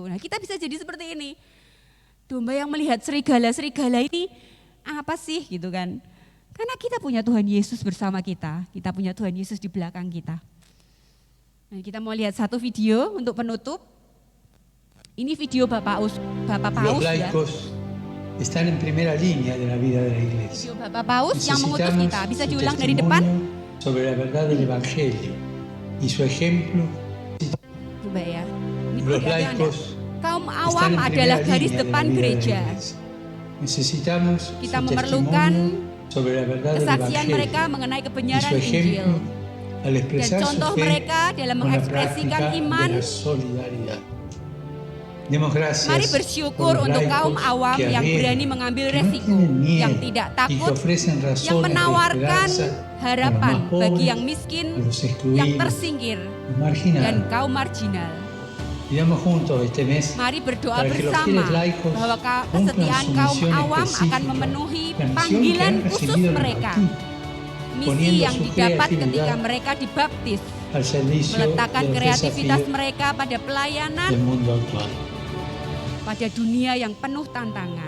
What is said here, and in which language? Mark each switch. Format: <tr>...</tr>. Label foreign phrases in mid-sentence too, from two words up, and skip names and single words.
<id>Nah kita bisa jadi seperti ini, domba yang melihat serigala ini apa sih gitu kan. Karena kita punya Tuhan Yesus bersama kita punya Tuhan Yesus di belakang kita. Nah, kita mau lihat satu video untuk penutup. Ini video Bapak Paus</id> <es>Los</es> <id>ya.</id> <es>laicos están en primera línea de la vida de la iglesia.</es> <id>Video Bapak Paus yang mengutus kita, bisa diulang dari depan.</id> <es>Sobre la verdad del Evangelio y su ejemplo.</es> <id>Coba ya. Ini</id> <es>Los</es> <id>perhatian Anda.</id> <es>laicos</es> <id>Kaum</id> <es>están</es> <id>awam</id> <es>en</es> <id>adalah</id> <es>primera</es> <id>garis</id> <es>línea de la</es> <id>depan</id> <es>vida de la</es> <id>gereja.</id> <es>iglesia. Necesitamos</es> <id>Kita</id> <es>su</es> <id>memerlukan</id> <es>testimonio sobre la verdad del</es> <id>kesaksian mereka</id> <es>Evangelio</es> <id>mengenai</id> <es>y</es> <id>kebenaran</id> <es>su</es> <id>Injil.</id> <es>ejemplo al</es> <id>Dan</id> <es>expresar su</es> <id>contoh</id> <es>fe</es> <id>mereka dalam</id> <es>con la</es> <id>mengekspresikan</id> <es>práctica</es> <id>iman</id> <es>de la solidaridad. Democracia</es> <id>Mari bersyukur untuk kaum awam yang berani mengambil resiko, yang tidak takut, yang menawarkan harapan bagi yang miskin, yang tersingkir, dan kaum marginal. Mari berdoa bersama bahwa kesetiaan kaum awam akan memenuhi panggilan khusus mereka, misi yang didapat ketika mereka dibaptis, meletakkan kreativitas mereka pada pelayanan pada dunia yang penuh tantangan.</id>